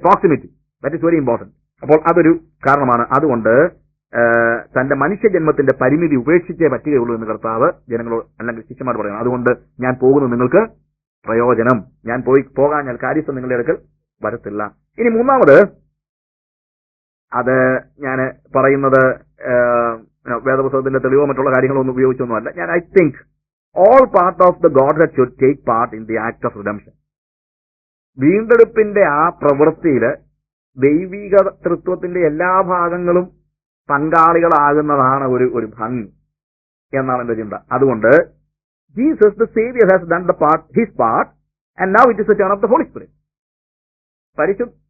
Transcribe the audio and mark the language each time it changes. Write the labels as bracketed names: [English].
[English] Proximity, that is very important. [Malayalam] അപ്പോൾ അതൊരു കാരണമാണ്. അതുകൊണ്ട് തന്റെ മനുഷ്യജന്മത്തിന്റെ പരിമിതി ഉപേക്ഷിച്ചേ പറ്റുകയുള്ളൂ എന്ന് കർത്താവ് ജനങ്ങളോട് അല്ലെങ്കിൽ ശിഷ്യന്മാർ പറയണം. അതുകൊണ്ട് ഞാൻ പോകുന്നത് നിങ്ങൾക്ക് പ്രയോജനം, ഞാൻ പോകാൻ ഞാൻ കാര്യസ്ഥം നിങ്ങളുടെ അടുക്കൽ വരത്തില്ല. ഇനി മൂന്നാമത്, അത് ഞാൻ പറയുന്നത് വേദപുസ്തകത്തിന്റെ തെളിവോ മറ്റുള്ള കാര്യങ്ങളൊന്നും ഉപയോഗിച്ചൊന്നുമല്ല. ഞാൻ [English] I think all part of the Godhead should take part in the act of redemption. [Malayalam] വീണ്ടെടുപ്പിന്റെ ആ പ്രവൃത്തിയിൽ ദൈവിക തൃത്വത്തിന്റെ എല്ലാ ഭാഗങ്ങളും പങ്കാളികളാകുന്നതാണ് ഒരു ഭംഗി എന്നാണ് എന്റെ ചിന്ത. അതുകൊണ്ട് [English] Jesus the saviour has done his part and now it is the turn of the Holy Spirit.